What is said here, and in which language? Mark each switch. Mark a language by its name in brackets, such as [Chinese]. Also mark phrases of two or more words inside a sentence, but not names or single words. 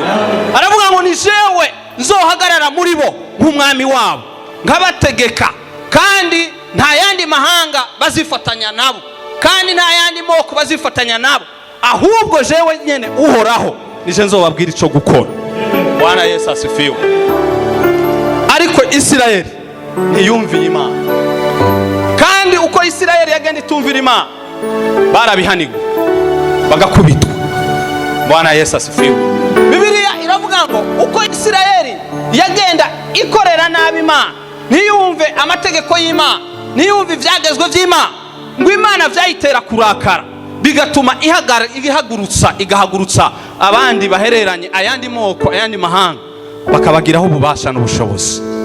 [Rundi] Aravuga ngo ni jewe nzohagarara muri bo nk'umwami wabo, nkabategeka, kandi nta yandi mahanga bazifatanya nabo, kandi nta yandi moko bazifatanya nabo, ahubwo jewe nyene uhoraho nije nzobabwira ico gukora. [Swahili] Bwana Yesu asifiwe. [Rundi] Ariko Isirayeli ntiyumviye Imana, kandi uko Isirayeli yagenda itumvira Imana barabihanirwa bagakubitwa. [Swahili] Bwana Yesu asifiwe. [Rundi] Bibiliya iravuga ngo uko Isirayeli yagenda ikorera nabi Imana, ntiyumve amategeko y'Imana, ntiyumve ivyagezwe vy'Imana, ngo Imana vyayitera kurakara, bigatuma igahagurutsa abandi bahereranye, ayandi moko, ayandi mahanga, bakabagiraho ububasha n'ubushobozi.